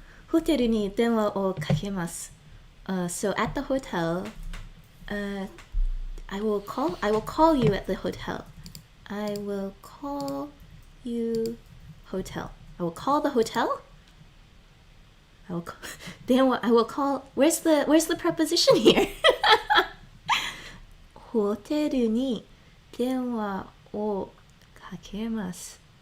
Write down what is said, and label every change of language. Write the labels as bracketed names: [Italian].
[Japanese] ホテルに電話をかけます。 [English] So at the hotel, I will call you at the hotel. I will call you hotel. I will call the hotel. I will call. Where's the preposition here? [Japanese] ホテルに電話をかけます。